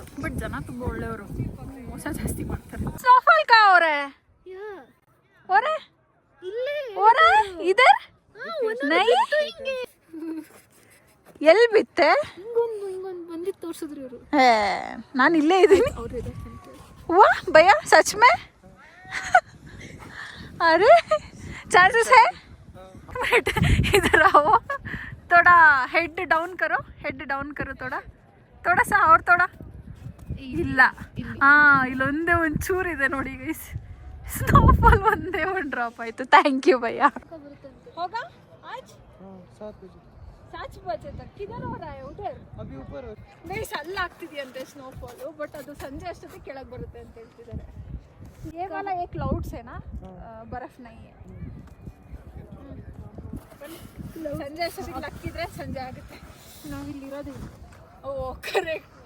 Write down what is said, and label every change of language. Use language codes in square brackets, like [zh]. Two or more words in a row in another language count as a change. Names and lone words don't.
[kn] ಬಟ್ ಜನ ತುಂಬ ಒಳ್ಳೆಯವರು, ಮೋಸ ಜಾಸ್ತಿ ಮಾಡ್ತಾರೆ. ಸ್ನೋಫಾಲ್ ಕಾ ಅವರೇ ಅವರೇ ಅವರೇ [hi] इधर नहीं [kn] ಎಲ್ಲಿ ಬಿತ್ತೆ? ಹಿಂಗೊಂದು ಬಂದಿದ್ದು ತೋರಿಸಿದ್ರು ಇವರು. ನಾನು ಇಲ್ಲೇ ಇದ್ದೀನಿ. ಅವ್ರು ಇದೆ [hi] वाह भैया, सच में? अरे चांसेस है? बट इधर आओ, थोड़ा [en] head down [hi] करो थोड़ा थोड़ा सा और थोड़ा. [kn] ಇಲ್ಲ, ಇಲ್ಲೊಂದೇ ಒಂದು ಚೂರು ಇದೆ ನೋಡಿ ಗೈಸ್. ಸ್ನೋಫಾಲ್ ಒಂದೇ ಒಂದು ಡ್ರಾಪ್ ಆಯಿತು. [en] thank you [kn] ಭಯ್ಯ. [hi] ಹೋಗಾ आज 7 बजे तक किधर हो रहा है? उधर अभी ऊपर [kn] ಗೈಸ್ ಅಲ್ಲಿ ಆಗ್ತಿದೆಯಂತೆ ಸ್ನೋಫಾಲು. ಬಟ್ ಅದು ಸಂಜೆ ಅಷ್ಟೊತ್ತಿಗೆ ಕೆಳಗೆ ಬರುತ್ತೆ ಅಂತ ಹೇಳ್ತಿದ್ದಾರೆ. [hi] ये वाला एक क्लाउड्स है ना, बर्फ नहीं है. [kn] ಸಂಜೆ ಅಷ್ಟೊತ್ತಿಗೆ ಲಕ್ಕಿದ್ರೆ ಸಂಜೆ ಆಗುತ್ತೆ. ನಾವಿಲ್ಲಿರೋದು. ಓ ಕರೆಕ್ಟು.